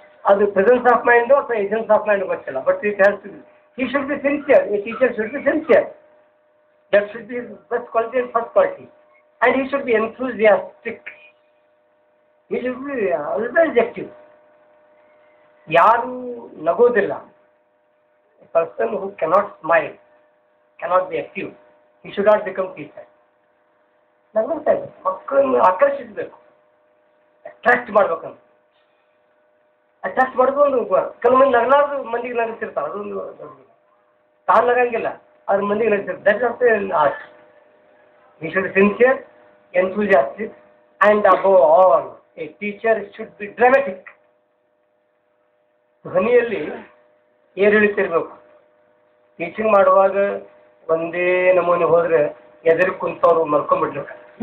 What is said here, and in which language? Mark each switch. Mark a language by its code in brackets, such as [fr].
[en] ಅದು presence of mind ಅಥವಾ essence of mind [kn] ಗೊತ್ತಿಲ್ಲ, [en] But it has to be. He should be sincere. A teacher should be sincere. That should be best quality and first quality. And he should be enthusiastic. He should be always active. [kn] ಯಾರು ನಗೋದಿಲ್ಲ, [en] a person who cannot smile cannot be active. He should not become teacher. [kn] ನಗ್ತಾ ಇದೆ, ಮಕ್ಕಳನ್ನು ಆಕರ್ಷಿಸಬೇಕು, attract ಮಾಡ್ಬೇಕಂತ. Attract ಮಾಡೋದು ಒಂದು ಕೆಲವು ಮಂದಿ ನಗಲಾರ್ದು ಮಂದಿಗೆ ನಗಿಸಿರ್ತಾರೆ, ಅದೊಂದು ತಾನು ನಗಂಗಿಲ್ಲ, ಅದ್ರ ಮಂದಿಗೆ ನಗಿಸಿರ್ತಾರೆ. [en] That is also art. He should be sincere, enthusiastic, and above all, a teacher should be dramatic. [kn] ಧ್ವನಿಯಲ್ಲಿ ಏರಿಳಿತಿರ್ಬೇಕು. ಟೀಚಿಂಗ್ ಮಾಡುವಾಗ ಒಂದೇ ನಮೂನೆ ಹೋದ್ರೆ ಎದುರು ಕುಂತವ್ರು ಮಲ್ಕೊಂಡ್ಬಿಡ್ಬೇಕು.